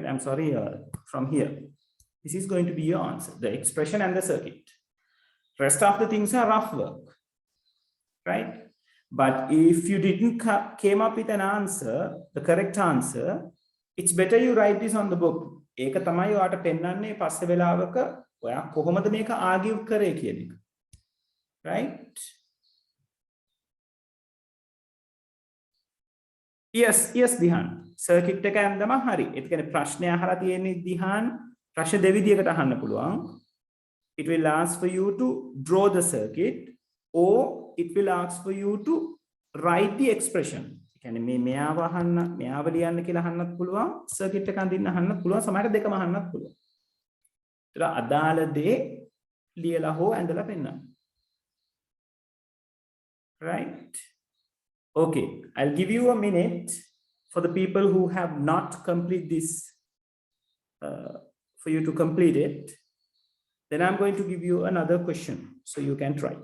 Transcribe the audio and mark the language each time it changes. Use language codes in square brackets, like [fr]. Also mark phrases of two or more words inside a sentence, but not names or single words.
[en] I'm sorry, from here, this is going to be your answer, the expression and the circuit. Rest of the things are rough work, right? But if you didn't came up with an answer, the correct answer, it's better you write this on the book. [si] ඒක තමයි ඔයාට පෙන්වන්නේ පස්සේ වෙලාවක ඔයා කොහොමද මේක ආගිව් කරේ කියන එක. [en] Right? Yes, Dihan. [si] Circuit එක යන්දම හරි. ඒ කියන්නේ ප්‍රශ්නය අහලා තියෙන්නේ Dihan ප්‍රශ්න දෙවිදියකට අහන්න පුළුවන්. [en] It will ask for you to draw the circuit, or it will ask for you to write the expression. [si] කියන්නේ මෙයාව අහන්න, මෙයාව ලියන්න කියලා අහන්නත් පුළුවන්, circuit එක අඳින්න අහන්නත් පුළුවන්, සමහරට දෙකම අහන්නත් පුළුවන්. ඒතර අදාළ දේ ලියලා හෝ ඇඳලා පෙන්නන්න. [en] Right? Okay, I'll give you a minute for the people who have not completed this, for you to complete it. Then I'm going to give you another question so you can try.